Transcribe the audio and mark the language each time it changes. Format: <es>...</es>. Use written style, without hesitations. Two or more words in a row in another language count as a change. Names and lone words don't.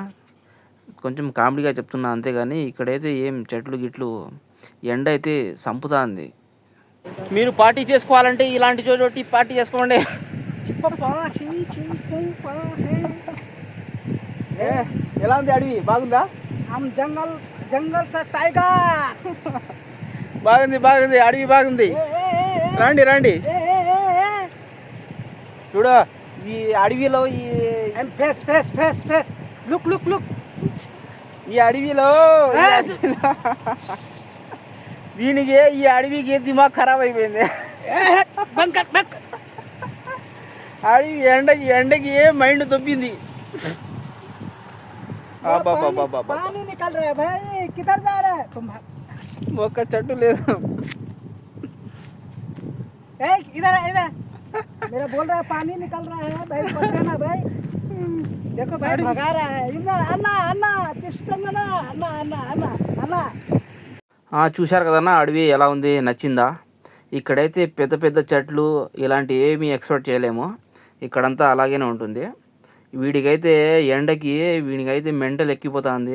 <te>కొంచెం కామెడీగా చెప్తున్నా అంతేగాని ఇక్కడైతే ఏం చెట్లు గిట్లు ఎండ అయితే సంపుతుంది. మీరు పార్టీ చేసుకోవాలంటే ఇలాంటి చోటి పార్టీ చేసుకోండి. ఎలా ఉంది అడవి? బాగుందా?</te> <hi>जंगल का टाइगर.</hi> <te>బాగుంది అడవి బాగుంది. రండి చూడ ఈ అడవిలో ఈ</te> <en>face look</en> <te>ఈ అడవిలో వీనికి ఈ అడవికి</te> <hi>दिमाग खराब</hi> <te>అయిపోయింది. అడవి ఎండకి మైండ్ తొప్పింది.</te> <hi>पानी निकल रहा है भाई, किधर जा रहा है तुम?</hi> <te>ఒక్క చెట్టు లేదు.</te> <hi>इधर मेरा बोल रहा है पानी निकल रहा है भाई, पकड़ना भाई. देखो भाई भगा रहा है. अन्ना</hi> <te>చిష్టంగా అన్నా. చూశారు కదన్నా అడవి ఎలా ఉంది? నచ్చిందా? ఇక్కడైతే పెద్ద పెద్ద చెట్లు ఇలాంటి ఏమీ ఎక్స్పెక్ట్ చేయలేము. ఇక్కడంతా అలాగే ఉంటుంది. వీడికైతే ఎండకి వీడికైతే మెంటల్ ఎక్కిపోతుంది.</te>